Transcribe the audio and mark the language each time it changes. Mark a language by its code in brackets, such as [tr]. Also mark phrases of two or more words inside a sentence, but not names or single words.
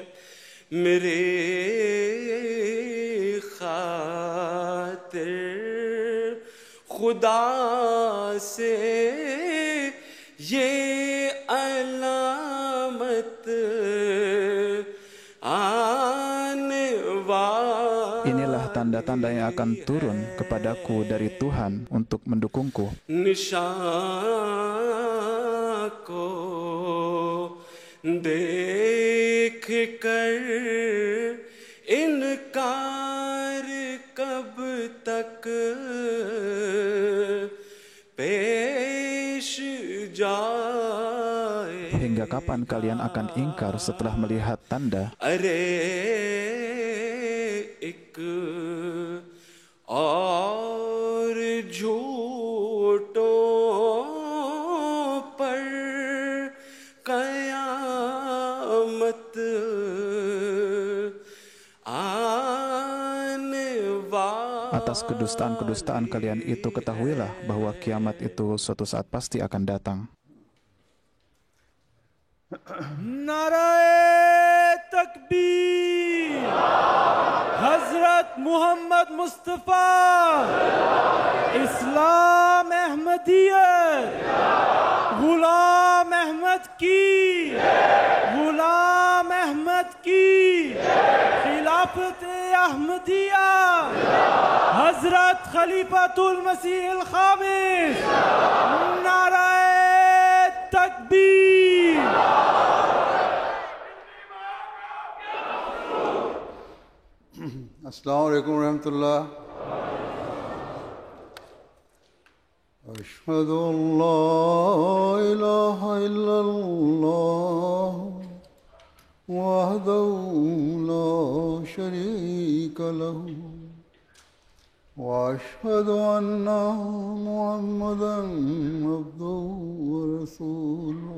[ur] میرے خاطر خدا سے یہ علامت آنے والی. [id] Inilah tanda-tanda yang akan turun kepadaku dari Tuhan untuk mendukungku. [ur] نشان کو دیکھ کر انکار کب تک پیش جائے. [id] Hingga kapan kalian akan ingkar setelah melihat tanda? [ur] ارے ایک اور جھوٹوں پر قیامت آنے والی. [id] Atas kedustaan-kedustaan kalian itu ketahuilah bahwa kiamat itu suatu saat pasti akan datang. [ur] نعرۂ تکبیر. حضرت محمد مصطفیٰ اسلام احمدیت غلام احمد کی غلام احمد کی خلافت احمدیہ حضرت خلیفۃ المسیح الخامس. نعرۂ تکبیر. [ar] السلام عليكم رحمة الله. أشهد أن لا إله إلا الله وحده لا شريك له وأشهد أن محمدا عبده ورسوله.